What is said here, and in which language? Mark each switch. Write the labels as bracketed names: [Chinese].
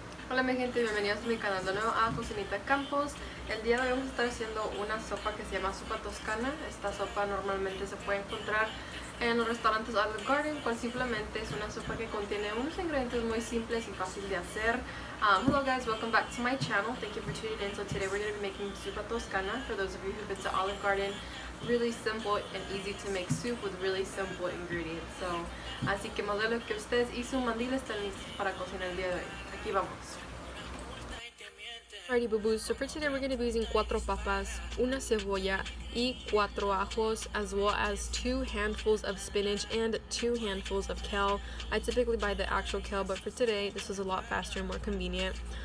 [Spanish] Hola mi gente, bienvenidos a mi canal de nuevo a Cocinita Campos. El día de hoy vamos a estar haciendo una sopa que se llama Zuppa Toscana. Esta sopa normalmente se puede encontrar en los restaurantes Olive Garden, cual simplemente es una sopa que contiene unos ingredientes muy simples y fácil de hacer. [English] Hello guys, welcome back to my channel. Thank you for tuning in. So today we're going to be making Zuppa Toscana. For those of you who've been to Olive Garden, really simple and easy to make soup with really simple ingredients. [Spanish] So, así que más de lo que ustedes y su mandil están listos para cocinar el día de hoy. Aquí vamos. [English] Alrighty boo-boos, so for today we're going to be using [Spanish] 4 papas, una cebolla y 4 ajos, [English] as well as 2 handfuls of spinach and 2 handfuls of kale. I typically buy the actual kale, but for today this is a lot faster and more convenient.